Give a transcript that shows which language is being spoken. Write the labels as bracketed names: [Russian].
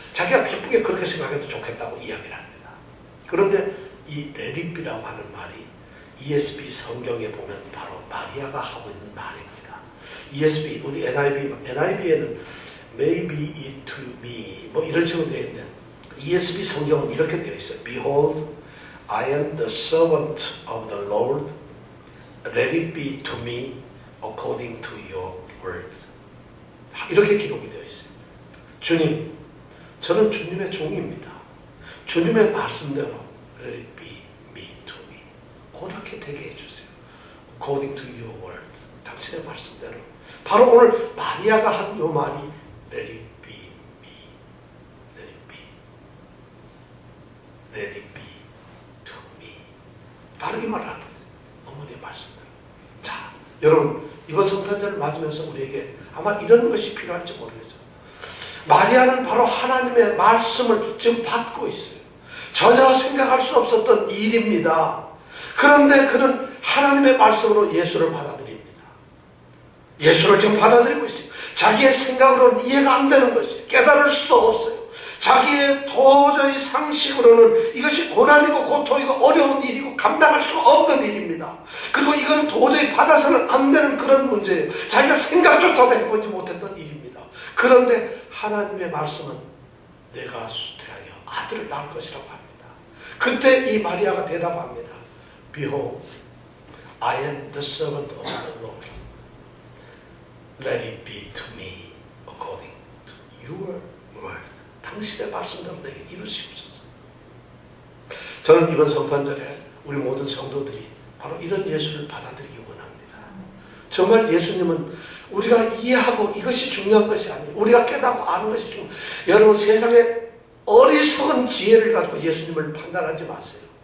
[Korean] 자기가 기쁘게 그렇게 생각해도 좋겠다고 이야기를 합니다. 그런데 이 [English] Let It Be [Korean] 라고 하는 말이 ESV 성경에 보면 바로 마리아가 하고 있는 말입니다. ESV, 우리 NIV에는 [English] maybe it to me [Korean] 뭐 이런 식으로 되어 있는데 ESV 성경은 이렇게 되어 있어요. [English] Behold, I am the servant of the Lord. Let it be to me according to your word. [Korean] 이렇게 기록이 되어 있어요. 주님, 저는 주님의 종입니다. 주님의 말씀대로 [English] Let it be me to me. [Korean] 그렇게 되게 해주세요. [English] According to your word. [Korean] 당신의 말씀대로. 바로 오늘 마리아가 한 요 말이 [English] Let it be me. Let it be. Let it be to me. [Korean] 바로 이 말을 하는 거예요. 어머니의 말씀대로. 자, 여러분 이번 성탄절을 맞으면서 우리에게 아마 이런 것이 필요할지 모르겠어요. 마리아는 바로 하나님의 말씀을 지금 받고 있어요. 전혀 생각할 수 없었던 일입니다. 그런데 그는 하나님의 말씀으로 예수를 받아들입니다. 예수를 지금 받아들이고 있어요. 자기의 생각으로는 이해가 안 되는 것이 깨달을 수도 없어요. 자기의 도저히 상식으로는 이것이 고난이고 고통이고 어려운 일이고 감당할 수가 없는 일입니다. 그리고 이건 도저히 받아서는 안 되는 그런 문제예요. 자기가 생각조차도 해보지 못했던 일입니다. 그런데 하나님의 말씀은 내가 수태하여 아들을 낳을 것이라고 합니다. 그때 이 마리아가 대답합니다. [English] Behold, I am the servant of the Lord. Let it be to me according to your word. [Korean] 당신의 말씀대로 내게 이루시옵소서. 저는 이번 성탄절에 우리 모든 성도들이 바로 이런 예수를 받아들이기 원합니다. 정말 예수님은 우리가 이해하고 이것이 중요한 것이 아니에요. 우리가 깨닫고 아는 것이 중요해요. 여러분 세상에 어리석은 지혜를 가지고 예수님을 판단하지 마세요.